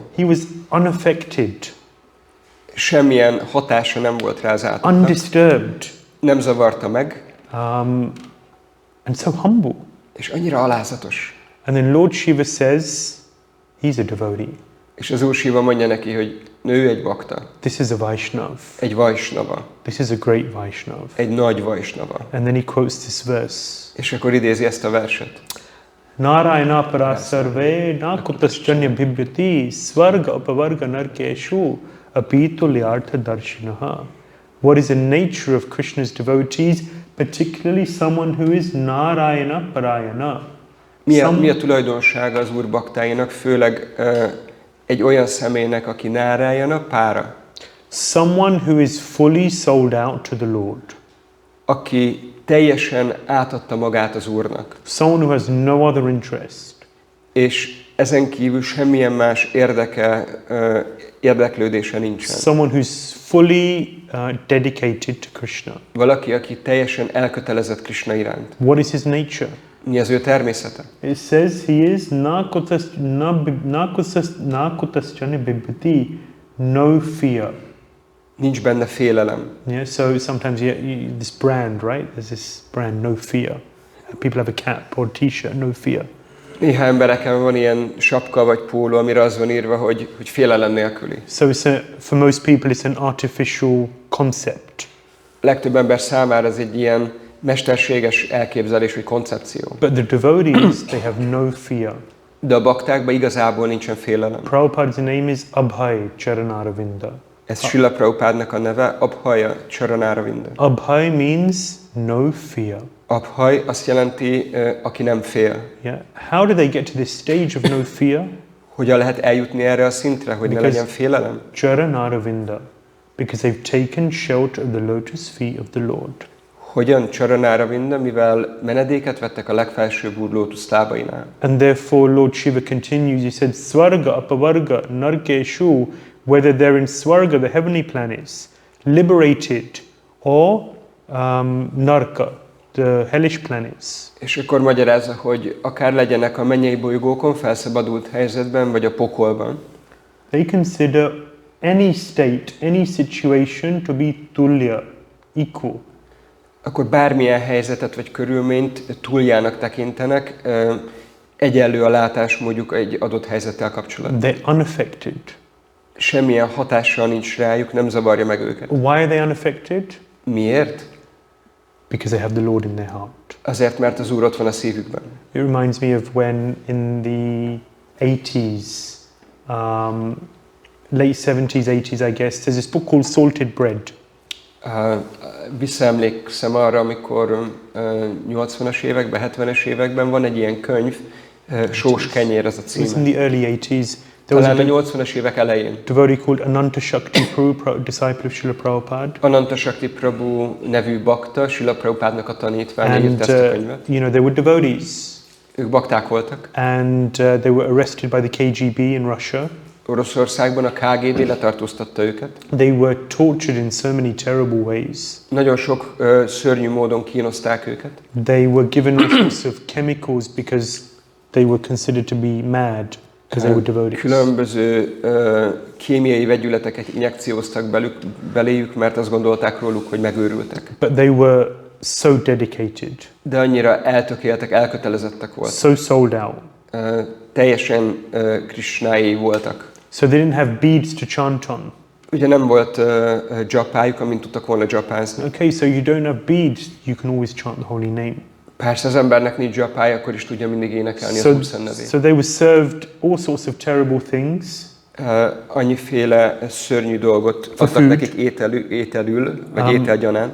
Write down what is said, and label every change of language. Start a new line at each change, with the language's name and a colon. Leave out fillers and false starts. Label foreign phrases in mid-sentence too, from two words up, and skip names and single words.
English: He was unaffected.
Hungarian: Semmilyen hatása nem volt rá az átknak.
English: Undisturbed.
Hungarian: Nem zavarta meg.
English: And so humble.
Hungarian: És annyira alázatos.
English: And then Lord Shiva says, he's a devotee.
Hungarian: És az Úr Shiva mondja neki, hogy ő egy bakta.
English: This is a Vaishnav.
Hungarian: Egy Vaishnava.
English: This is a great Vaishnav.
Hungarian: Egy nagy Vaishnava.
English: And then he quotes this verse.
Hungarian: És akkor idézi ezt a verset.
Sanskrit: Narayana parasarve nakutasjanya bhibyati svarga apavarga narkeshu apitulyartha darshinaha.
English: What is the nature of Krishna's devotees, particularly someone who is
Sanskrit: Narayana parayana?
Hungarian: Mi a tulajdonsága az Úr baktáinak, főleg egy olyan személynek, aki
Sanskrit: Narayana pára?
English: Someone who is fully sold out to the Lord.
Hungarian: Aki teljesen átadta magát az Úrnak.
English: Someone who has no other interest.
Hungarian: És ezen kívül semmilyen más érdeke érdeklődése nincsen.
English: Someone who's fully dedicated to Krishna.
Hungarian: Valaki, aki teljesen elkötelezett Krishna iránt.
English: What is his nature?
Hungarian: Mi az ő természete?
English: It says he is
Sanskrit: nakutasjani bibhati,
English: no fear.
Hungarian: Nincs benne félelem.
English: Yeah, so sometimes this brand, right? There's this brand, no fear. People have a cap or t-shirt, no fear.
Hungarian: Néha embereken van ilyen sapka vagy póló, amire az van írva, hogy félelem nélküli.
English: So for most people it's an artificial concept.
Hungarian: Legtöbb ember számára ez egy ilyen mesterséges elképzelés vagy koncepció.
English: But the devotees, they have no fear.
Hungarian: De a baktákban igazából nincsen félelem.
English: Prabhupada's name is Abhay Charanaravinda.
Hungarian: Ez Srila Prabhupádnak a neve, Abhaya Charanaravinda.
English: Abhay means no fear.
Hungarian: Abhay azt jelenti, aki nem fél.
English: Yeah. How do they get to this stage of no fear?
Hungarian: Hogyan lehet eljutni erre a szintre, hogy ne legyen félelem?
English: Charanaravinda. Because they've taken shelter of the lotus feet of the Lord.
Hungarian: Hogyan Charanaravinda, mivel menedéket vettek a legfelsőbb úr lótuszlábainál.
English: And therefore Lord Shiva continues, he said,
Sanskrit: Svarga, Apavarga, Narkeshu,
English: whether they're in Svarga, the heavenly planets, liberated, or Narka, the hellish planets.
Hungarian: És akkor magyarázza, hogy akár legyenek a mennyei bolygókon felszabadult helyzetben, vagy a pokolban.
English: They consider any state, any situation to be tulya, equal.
Hungarian: Akkor bármilyen helyzetet vagy körülményt túljának tekintenek, egyenlő a látásmódjuk egy adott helyzettel kapcsolatban.
English: They're unaffected.
Hungarian: Semmilyen hatással nincs rájuk, nem zavarja meg őket.
English: Why are they unaffected?
Hungarian: Miért?
English: Because they have the Lord in their heart.
Hungarian: Azért, mert az Úr ott van a szívükben.
English: It reminds me of when in the 80s, late 70s, 80s, I guess, there's this book called Salted Bread.
Hungarian: Visszaemlékszem arra, amikor 80-as években, 70-es években van egy ilyen könyv, Sós kenyér az a
English: It was
Hungarian: címe.
English: in the early 80s. There was
Hungarian: Talán a a 80-as évek elején.
English: devotee called Ānanda Caitanya, disciple of Srila Prabhupada.
Hungarian: Ānanda Caitanya nevű bakta, Srila Prabhupádnak a tanítványa
English: And,
Hungarian: írta ezt a könyvet.
English: you know, they were devotees.
Hungarian: Ők bakták voltak.
English: And they were arrested by the KGB in Russia.
Hungarian: Oroszországban a KGB letartóztatta őket.
English: They were tortured in so many terrible ways.
Hungarian: Nagyon sok szörnyű módon kínozták őket.
English: They were given all sorts of chemicals because they were considered to be mad because they were devotees.
Hungarian: Különböző kémiai vegyületeket injekcióztak beléjük, mert azt gondolták róluk, hogy megőrültek.
English: But they were so dedicated.
Hungarian: De annyira eltökéltek, elkötelezettek voltak.
English: So sold out.
Hungarian: Teljesen Krishnáé voltak.
English: So they didn't have beads to chant on.
Hungarian: Ugye nem volt dzsapájuk, amint tudtak volna dzsapázni.
English: Okay, so you don't have beads, you can always chant the holy name.
Hungarian: Persze az embernek nincs dzsapája, akkor is tudja mindig énekelni az Úr szent nevét.
English: So they were served all sorts of terrible things.
Hungarian: Annyiféle szörnyű dolgot adtak nekik ételül, vagy ételgyanánt.